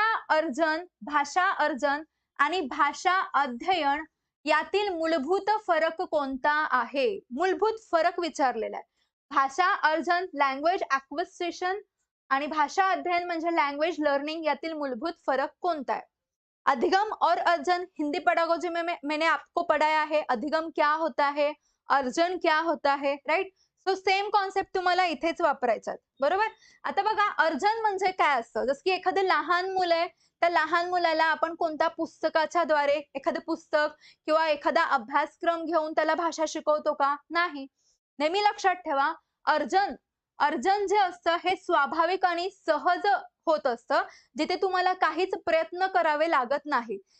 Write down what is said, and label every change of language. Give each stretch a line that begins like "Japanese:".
Marathi: भाषा अर्जन आणि भाषा अध्ययन यातील मूलभूत फरक कोणता आहे? मूलभूत फरक विचारलेला आहे. भाषा अर्जन, लँग्वेज ॲक्विजिशन आणि भाषा अध्ययन म्हणजे लँग्वेज लर्निंग यातील मूलभूत फरक कोणता है?
Hindi: अधिगम और अर्जन, हिंदी पेडागोजी में मैंने आपको पढ़ाया है अधिगम क्या होता है, अर्जन क्या होता है, राइट?
English: so same concept
Marathi: तुम्हाला इथेच वापरायचा आहे. बरोबर? आता बघा अर्जन म्हणजे काय असतं? जसं की एखादं लहान मुलं आहे, त्या लहान मुलाला आपण कोणत्या पुस्तकाच्या द्वारे एखादं पुस्तक किंवा एखादा अभ्यासक्रम घेऊन त्याला भाषा शिकवतो का? नाही. नेहमी लक्षात ठेवा, अर्जन अर्जन जे असतं हे स्वाभाविक आणि सहज होत असतं, जिथे तुम्हाला काहीच प्रयत्न करावे लागत नाही.